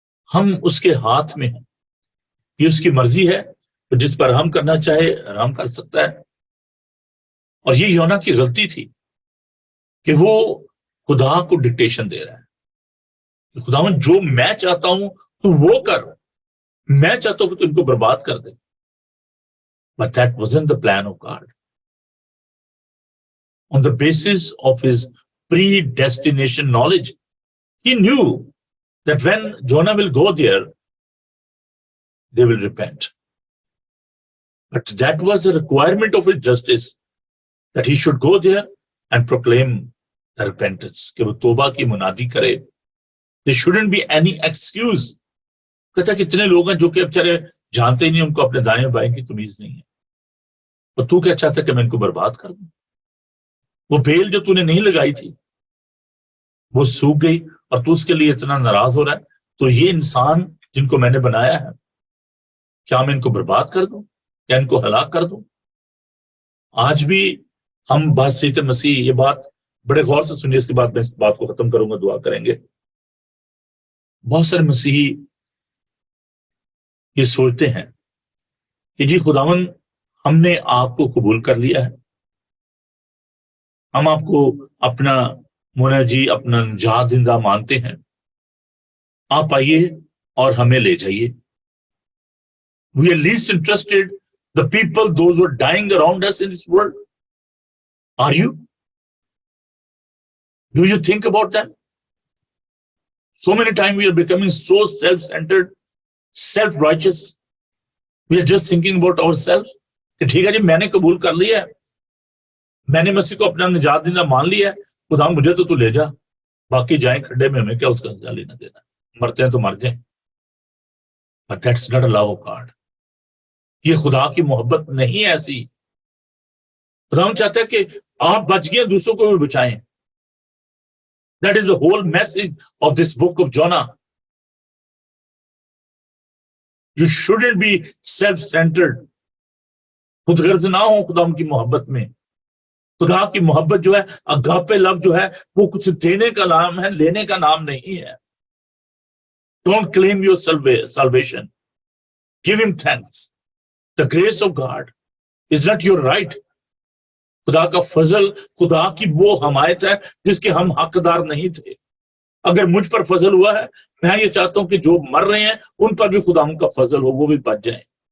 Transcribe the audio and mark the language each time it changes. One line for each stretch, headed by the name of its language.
Urdu: ہم اس کے ہاتھ میں ہیں. یہ اس کی مرضی ہے، جس پر رحم کرنا چاہے رحم کر سکتا ہے. اور یہ یونا کی غلطی تھی کہ وہ خدا کو ڈکٹیشن دے رہا ہے. خداوند جو میں چاہتا ہوں تو وہ کر، میں چاہتا ہوں کہ تو ان کو برباد کر دے.
English: But that wasn't the plan of God. On the basis of his predestination knowledge, he knew that when Jonah will go there, they will repent. But that was a requirement of his justice, that he should go there and proclaim the repentance,
Urdu: کہ وہ توبہ کی منادی کرے.
English: There shouldn't be any excuse.
Urdu: کہتا کہ اتنے لوگ ہیں جو کہ بچارے جانتے ہی نہیں، ان کو اپنے دائیں بائیں کی تمیز نہیں ہے، اور تو کیا چاہتا ہے کہ میں ان کو برباد کر دوں؟ وہ بیل جو تو نے نہیں لگائی تھی وہ سوکھ گئی اور تو اس کے لیے اتنا ناراض ہو رہا ہے. تو یہ انسان جن کو میں نے بنایا ہے، کیا میں ان کو برباد کر دوں؟ کیا ان کو ہلاک کر دوں؟ آج بھی ہم بحثیت مسیح، یہ بات بڑے غور سے سنیے، اس کے بعد میں اس بات کو ختم کروں گا، دعا کریں گے. بہت سارے مسیحی یہ سوچتے ہیں کہ جی خداوند ہم نے آپ کو قبول کر لیا ہے، ہم آپ کو اپنا منجی، اپنا نجات دہندہ مانتے ہیں، آپ آئیے اور ہمیں لے جائیے.
English: We are least interested the people, those who are dying around us in this world. Are you? Do you think about that? So many times we are becoming so self-centered, self-righteous. We are just thinking about ourselves.
Urdu: کہ ٹھیک ہے جی میں نے قبول کر لیا ہے، میں نے مسیح کو اپنا نجات دہندہ مان لیا ہے، خدا مجھے تو لے جا، باقی جائیں کھڈے میں، ہمیں کیا اس کا سزا لینا دینا، مرتے ہیں تو مر جائیں.
English: But that's not a love of God.
Urdu: یہ خدا کی محبت نہیں ایسی. خدا ہم چاہتا ہے کہ آپ بچ گئے، دوسروں کو بھی بچائیں.
English: That is the whole message of this book of Jonah. You shouldn't be self-centered.
Urdu: خود غرض نہ ہو خدا کی محبت میں. خدا کی محبت جو ہے اگاپے لو جو ہے وہ کچھ دینے کا نام ہے, لینے کا نام نہیں ہے.
English: Don't claim your salvation. Give him thanks. The grace of God is not your right.
Urdu: خدا کا فضل, خدا کی وہ حمایت ہے جس کے ہم حقدار نہیں تھے. اگر مجھ پر فضل ہوا ہے, میں یہ چاہتا ہوں کہ جو مر رہے ہیں ان پر بھی خدا ان کا فضل ہو, وہ بھی بچ جائیں.